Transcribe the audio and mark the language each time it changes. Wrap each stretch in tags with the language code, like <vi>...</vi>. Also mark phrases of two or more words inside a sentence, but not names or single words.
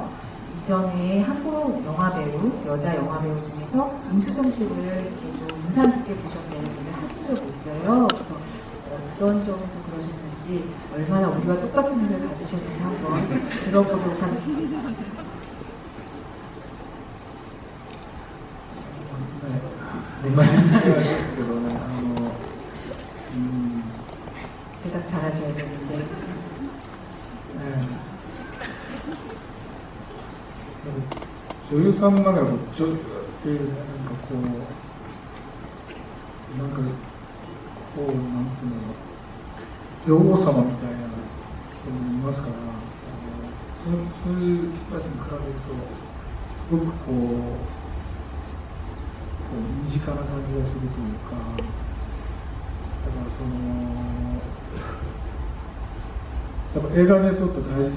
<ko>이전에 한국 영화 배우, 여자 영화 배우 중에서 임수정 씨를 이렇게 좀 인상 깊게 보셨다는 얘기를 하신 적이 있어요. 그래서 어떤 점에서 그러셨는지, 얼마나 우리와 똑같은 눈을 가지셨는지 한번 들어보도록 하겠습니다.</ko> <ja>どんな人気がありますけどね、</ja> <ko>대답 잘하셔야 되는데.</ko> <ja>女優さんの中でもちょっとってなんかこうなんていうの、女王様みたいな人もいますから、そういう人たちに比べるとすごくこう身近な感じがするというか、だからやっぱ映画で撮ったら大事ですよね。</ja>